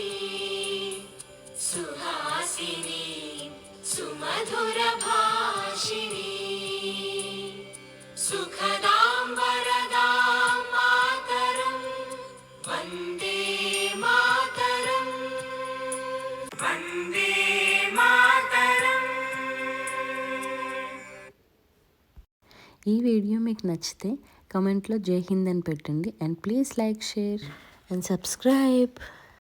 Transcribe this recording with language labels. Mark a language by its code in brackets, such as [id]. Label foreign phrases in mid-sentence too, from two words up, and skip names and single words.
[sa] सुहासिनी सुमधुरभाषिणी सुखदां वरदां मातरं वन्दे मातरम् वन्दे मातरम्। [te] ఈ వీడియో మీకు నచ్చితే కమెంట్లో [hi] जय हिंद [te] అని పెట్టండి [en] and please like share and subscribe.